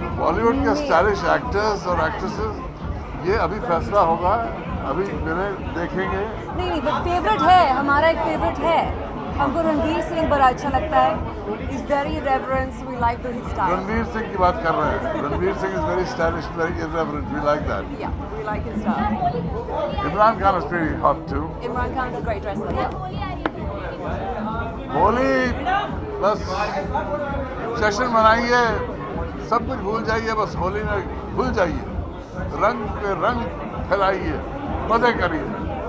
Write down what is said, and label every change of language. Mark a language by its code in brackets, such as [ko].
[hi] बॉलीवुड के stylish actors और actresses, ये अभी फैसला होगा, अभी मेरे देखेंगे. नहीं, बट फेवरेट है, हमारा एक फेवरेट है. हमको रणवीर सिंह बड़ा अच्छा लगता है. [en] He's very reverent. We like his style. [hi] Ranveer Singh की बात कर रहे हैं. [en] Ranveer Singh is very stylish, very irreverent. We like that. Yeah, we like his style. Imran Khan is pretty hot too. Imran Khan's a great wrestler. [hi] Holi बस जश्न मनाइए, सब कुछ भूल जाइए, बस होली में भूल जाइए, रंग पे रंग फैलाइए, मजे करिए.